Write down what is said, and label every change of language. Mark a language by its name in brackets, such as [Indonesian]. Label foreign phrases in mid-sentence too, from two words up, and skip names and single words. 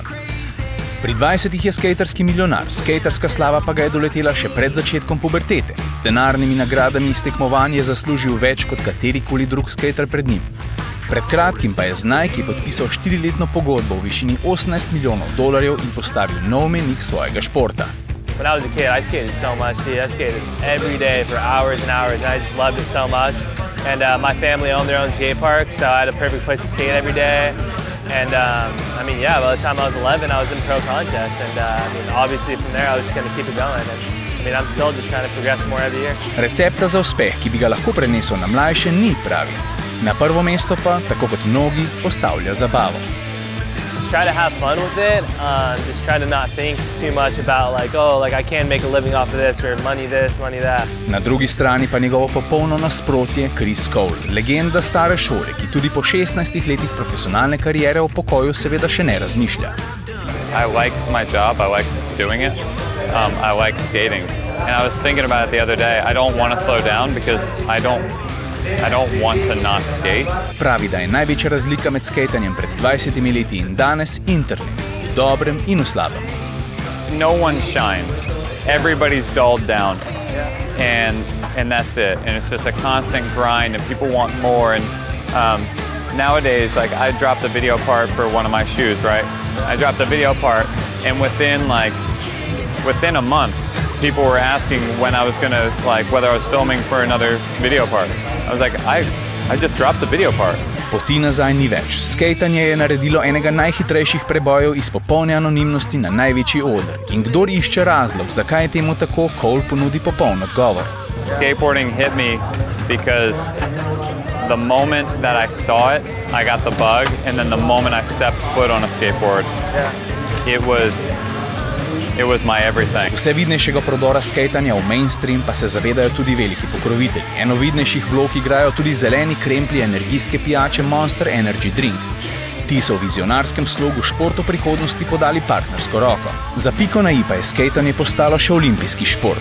[Slovenian] Pri 20-ih je skaterski milijonar, skaterska slava pa ga je doletela še pred začetkom pubertete. Z denarnimi nagradami iz tekmovanj je zaslužil več kot katerikoli drug skater pred njim. Pred kratkim pa je z Nike podpisal 4-letno pogodbo v višini $18 milijonov in postavil nov menik svojega športa. [English] When I was a kid, I skated so much, dude. I skated every day for hours and hours, and I just loved it so much. And my family owned their own skate park, so I had a perfect place to skate every day. And I mean, yeah, by the time I was 11, I was in pro contests, and I mean, obviously from there I was just going to keep it going. And I mean, I'm still just trying to progress more every year. [Slovenian] Recepta za uspeh, ki bi ga lahko prenesel na mlajše, ni pravi. Na prvo mesto pa, tako kot mnogi, postavlja zabavo. [English] Just try to have fun with it. Just try to not think too much about like, oh, like I can't make a living off of this or money this, money that. [Slovenian] Na drugi strani pa njegovo popolno nasprotje Chris Cole, legenda stare šole, ki tudi po 16 letih profesionalne kariere o pokoju seveda še ne razmišlja. [English] I like my job, I like doing it. I like skating. And I was thinking about it the other day. I don't want to slow down because I don't want to not skate. [Slovenian] Pravi, da je največja razlika med skatanjem pred 20 leti in danes internet, v dobrem in v slabem. [English] No one shines. Everybody's dulled down. And that's it. And it's just a constant grind and people want more. And nowadays, like I dropped a video part for one of my shoes, right? I dropped a video part and within a month, people were asking when I was gonna, like, whether I was filming for another video part. I was like, I just dropped the video part. [Slovenian] Poti nazaj ni več. Skejtanje je naredilo enega najhitrejših prebojev iz popolne anonimnosti na največji oder. In kdor išče razlog, zakaj je temu tako, Cole ponudi popoln odgovor. [English] Skateboarding hit me because the moment that I saw it, I got the bug, and then the moment I stepped foot on a skateboard, it was my everything. [Slovenian] Vse vidnejšega prodora skejtanja v mainstream pa se zavedajo tudi veliki pokrovitelji. Eno vidnejših vlog igrajo tudi zeleni kremplji energijske pijače Monster Energy Drink. Ti so v vizionarskem slogu športu prihodnosti podali partnersko roko. Za piko na i pa je skejtanje postalo še olimpijski šport.